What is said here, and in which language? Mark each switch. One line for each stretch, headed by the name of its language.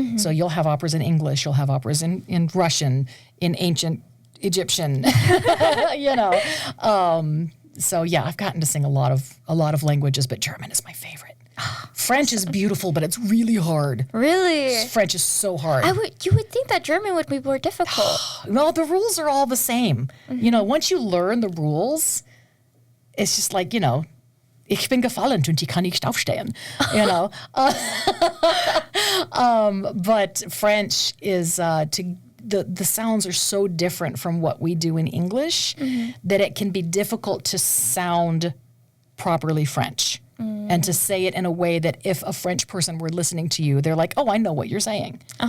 English: So you'll have operas in English, you'll have operas in Russian, in ancient Egyptian, you know. So yeah, I've gotten to sing a lot of languages, but German is my favorite. French is beautiful, but it's really hard. Really? French is so hard. You would think that German would be more difficult. Well, the rules are all the same. You know, once you learn the rules, it's just like, you know,
German: ich bin gefallen und ich kann nicht aufstehen,
English: you know. But French is, the sounds are so different from what we do in English that it can be difficult to sound properly French. And to say it in a way that if a French person were listening to you, they're like, oh, I know what you're saying.